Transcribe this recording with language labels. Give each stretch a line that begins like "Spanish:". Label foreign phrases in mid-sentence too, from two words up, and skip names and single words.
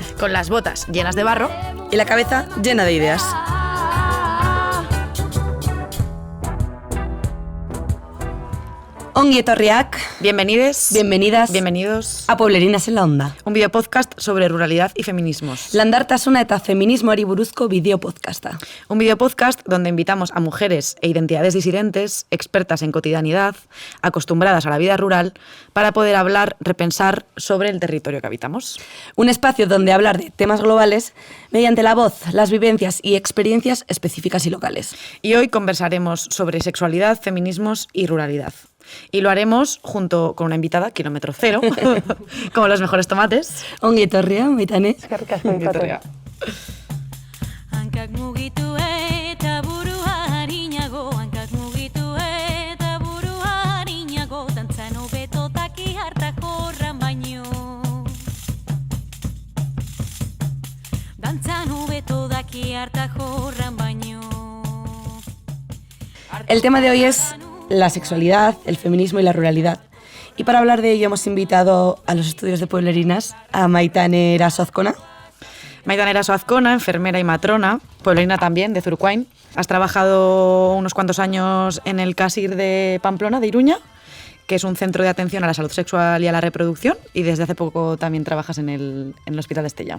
Spanish: con las botas llenas de barro. Y la cabeza llena de ideas.
Basque: Ongi etorriak.
Spanish: Bienvenides. Bienvenidas. Bienvenidos A Pueblerinas en la onda. un videopodcast sobre ruralidad y feminismos.
Basque: Landartasuna eta feminismoari buruzko videopodcasta.
Spanish: Un videopodcast donde invitamos a mujeres e identidades disidentes, expertas en cotidianidad, acostumbradas a la vida rural, para poder hablar, repensar sobre el territorio que habitamos. Un espacio donde hablar de temas globales mediante la voz, las vivencias y experiencias específicas y locales. Y hoy conversaremos sobre sexualidad, feminismos y ruralidad. Y lo haremos junto con una invitada, kilómetro cero, como los mejores tomates.
Basque: Ongi etorria, baitane. Hankak mugitu eta burua harinago, hankak mugitu eta burua harinago, dantzan hobeto daki harta jorran baino. Dantzan hobeto daki harta jorran baino.
Spanish: El tema de hoy es la sexualidad, el feminismo y la ruralidad. Y para hablar de ello hemos invitado a los estudios de Pueblerinas a Maitane Eraso-Azcona. Maitane Eraso-Azcona, enfermera y matrona, pueblerina también, de Zurquain. Has trabajado unos cuantos años en el CASIR de Pamplona, de Iruña, que es un centro de atención a la salud sexual y a la reproducción, y desde hace poco también trabajas en el Hospital de Estella.